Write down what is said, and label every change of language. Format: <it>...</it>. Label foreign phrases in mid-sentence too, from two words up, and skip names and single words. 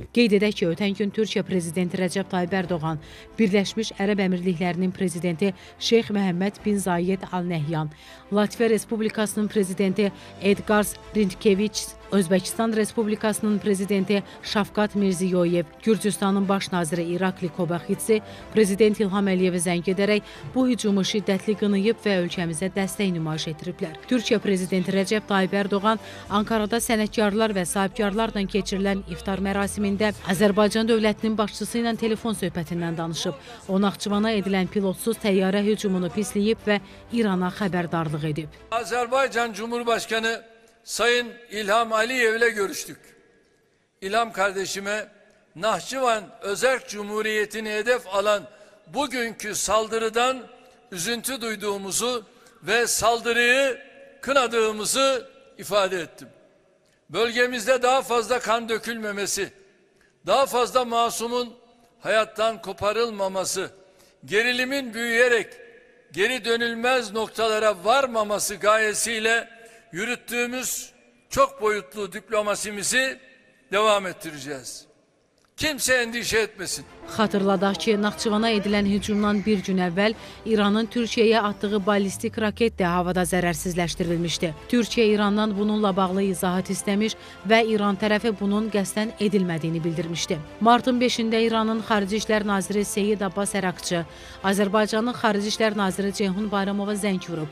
<az>Qeyd edək ki, ötən gün Türkiyə prezidenti Rəcəb Tayyip Ərdoğan, Birləşmiş Ərəb Əmirliklərinin prezidenti Şeyx Məhəmməd bin Zayed Al Nəhyan, Latviya Respublikasının prezidenti Edgars Rinkēviç, Özbəkistan Respublikasının prezidenti Şavkat Mirziyoyev, Gürcüstanın baş naziri İrakli Kobaxidze prezident İlham Əliyevə zəng edərək bu hücumu şiddətli qınayıb və ölkəmizə dəstək nümayiş etdiriblər. Türkiyə prezidenti Rəcəb Tayyip Ərdoğan Ankarada sənətkarlar və sahibkarlarla keçirilən iftar mərasimində Azərbaycan dövlətinin başçısı ilə telefon söhbətindən danışıb. O, Naxçıvana edilən pilotsuz təyyarə hücumunu pisləyib və İrana xəbərdarlıq edib.</az> <tr>Azerbaycan Cumhurbaşkanı Sayın İlham Aliyev ile görüştük. İlham kardeşime Nahçıvan Özerk Cumhuriyeti'ni hedef alan bugünkü saldırıdan üzüntü duyduğumuzu ve saldırıyı kınadığımızı ifade ettim. Bölgemizde daha fazla kan dökülmemesi, daha fazla masumun hayattan koparılmaması, gerilimin büyüyerek geri dönülmez noktalara varmaması gayesiyle yürüttüğümüz çok boyutlu diplomasimizi devam ettireceğiz. Kimse endişe etmesin.</tr> <az>Xatırladaq ki, Naxçıvana edilən hücumdan bir gün əvvəl İranın Türkiyəyə atdığı ballistik raket də havada zərərsizləşdirilmişdi. Türkiyə İrandan bununla bağlı izahat istəmiş və İran tərəfi bunun qəsdən edilmədiyini bildirmişdi. Martın 5-də İranın Xarici İşlər Naziri Seyid Abbas Ərakçı, Azərbaycanın Xarici İşlər Naziri Ceyhun Bayramova zəng vurub.</az>